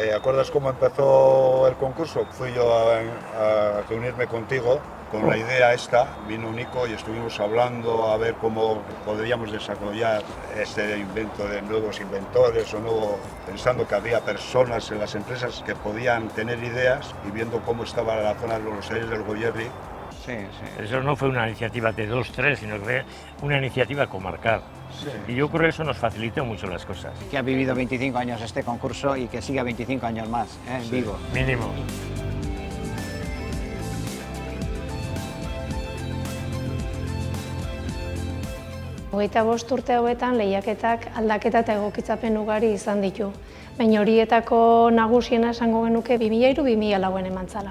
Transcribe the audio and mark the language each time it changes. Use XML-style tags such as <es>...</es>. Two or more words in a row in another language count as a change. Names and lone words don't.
<es>¿Te acuerdas cómo empezó el concurso? Fui yo a reunirme contigo con la idea esta, vino Nico y estuvimos hablando a ver cómo podríamos desarrollar este invento de nuevos inventores pensando que había personas en las empresas que podían tener ideas y viendo cómo estaba la zona de los Aires del Goierri. Sí, sí. Eso no fue una iniciativa de 2, 3, sino que fue una iniciativa comarcal. Sí. Y yo creo que eso nos facilitó mucho las cosas. Que ha vivido 25 años este concurso y que siga 25 años más, vivo. Mínimo.</es> <eu>Hogeita bost urte hauetan lehiaketak aldaketa eta egokitzapen ugari izan ditu. Baina horietako nagusiena esango genuke 2003-2004 eman zala.</eu>